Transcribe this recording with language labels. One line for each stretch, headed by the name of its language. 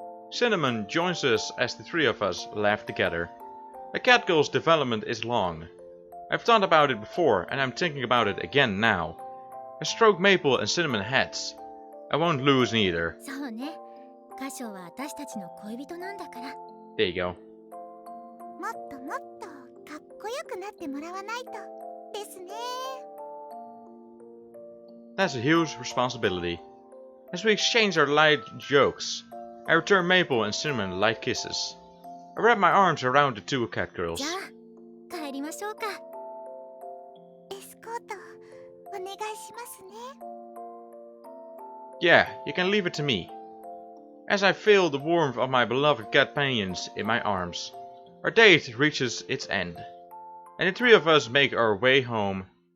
English: Cinnamon joins us as the three of us laugh together. A cat girl's development is long. I've thought about it before and I'm thinking about it again now. I stroke Maple and Cinnamon heads. I won't lose neither.
Japanese: そうね。カシオは私たちの恋人なんだから。
English: There you go.
Japanese: もっともっとかっこよくなってもらわないとですね。
English: That's a huge responsibility. As we exchange our light jokes, I return Maple and Cinnamon light kisses. I wrap my arms around the two cat girls.
Japanese: じゃあ帰りましょうか。エスコートお願いしますね。
English: Yeah, you can leave it to me. As I feel the warmth of my beloved companions in my arms, our date reaches its end, and the three of us make our way home